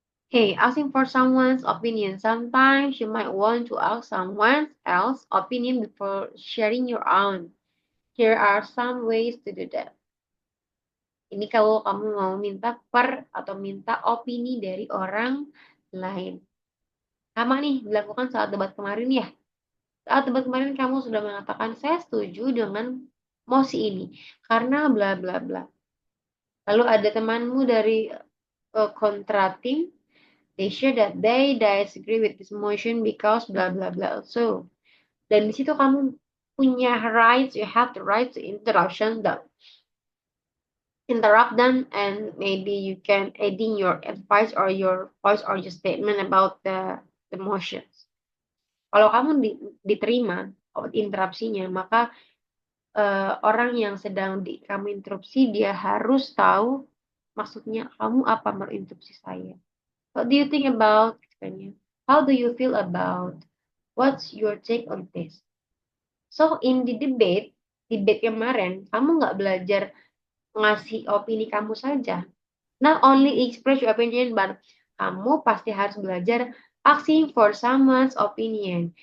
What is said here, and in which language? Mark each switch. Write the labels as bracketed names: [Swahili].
[English] Hey, asking for someone's opinion. Sometimes you might want to ask someone else's opinion before sharing your own. Here are some ways to do that. [Indonesian] Ini kalau kamu mau minta atau minta opini dari orang lain. Sama nih dilakukan saat debat kemarin ya. Saat debat kemarin kamu sudah mengatakan saya setuju dengan mosi ini karena bla bla bla. Lalu ada temanmu dari kontra tim, [English] they share that they disagree with this motion because bla bla bla also. [Indonesian] Dan di situ kamu punya [English] rights, you have the right to interrupt them, and maybe you can adding your advice or your voice or your statement about the motions. [Indonesian] Kalau kamu diterima interupsinya, maka orang yang sedang kamu interupsi dia harus tahu maksudnya kamu apa menginterupsi saya. [English] What do you think about Kenya? How do you feel about? What's your take on this? So in the debate [Indonesian] kemarin, kamu nggak belajar ngasih opini kamu saja. [English] Not only express your opinion, but [Indonesian] kamu pasti harus belajar [English] asking for someone's opinion.